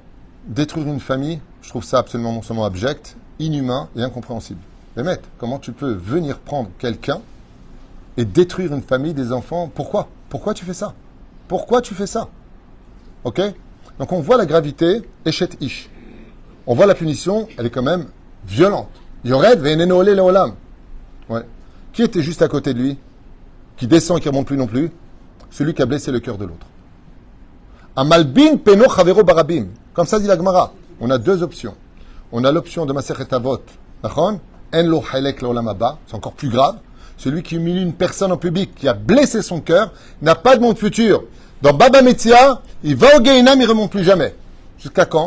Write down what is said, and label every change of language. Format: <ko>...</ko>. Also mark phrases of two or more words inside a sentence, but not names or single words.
<fr>Détruire une famille, je trouve ça absolument non seulement abject, inhumain et incompréhensible. Mais maître, comment tu peux venir prendre quelqu'un et détruire une famille, des enfants? Pourquoi? Pourquoi tu fais ça? Pourquoi tu fais ça? Ok? Donc on voit la gravité,</fr> <he>אשת איש.</he> <fr>On voit la punition, elle est quand même violente.</fr> <he>יורד ואינו עולה לעולם.</he> <fr>Ouais. Qui était juste à côté de lui? Qui descend et qui ne remonte plus non plus? Celui qui a blessé le cœur de l'autre.</fr> <he>המלבין פני חברו ברבים.</he> <fr>Comme ça dit la Gemara. On a deux options. On a l'option de Masechet Avot.</fr> <he>אין לו חלק לעולם הבא.</he> <fr>C'est encore plus grave. Celui qui humilie une personne en public, qui a blessé son cœur, n'a pas de monde futur. Dans Baba Metzia, il va au Gehinam, il ne remonte plus jamais. Jusqu'à quand?</fr>